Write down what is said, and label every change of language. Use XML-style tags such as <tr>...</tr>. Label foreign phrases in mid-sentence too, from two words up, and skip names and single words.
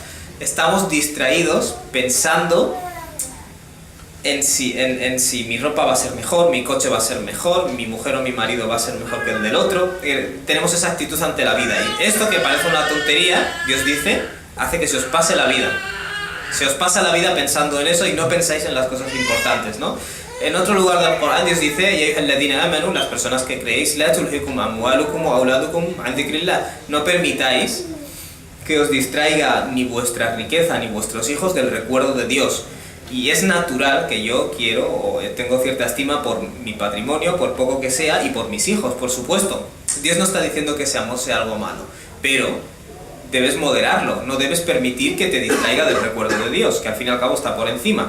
<es>Estamos distraídos pensando en si mi ropa va a ser mejor, mi coche va a ser mejor, mi mujer o mi marido va a ser mejor que el del otro. Tenemos esa actitud ante la vida. Y esto, que parece una tontería, Dios dice, hace que se os pase la vida. Se os pasa la vida pensando en eso y no pensáis en las cosas importantes, ¿no? En otro lugar del Corán Dios dice,</es> <ar>يا أيها الذين آمنوا,</ar> <es>las personas que creéis,</es> <ar>لا تلهكم أموالكم وأولادكم عن ذكر الله,</ar> <es>no permitáis que os distraiga ni vuestra riqueza ni vuestros hijos del recuerdo de Dios. Y es natural que yo quiero o tengo cierta estima por mi patrimonio, por poco que sea, y por mis hijos, por supuesto. Dios no está diciendo que ese amor sea algo malo, pero debes moderarlo, no debes permitir que te distraiga del recuerdo de Dios, que al fin y al cabo está por encima.</es>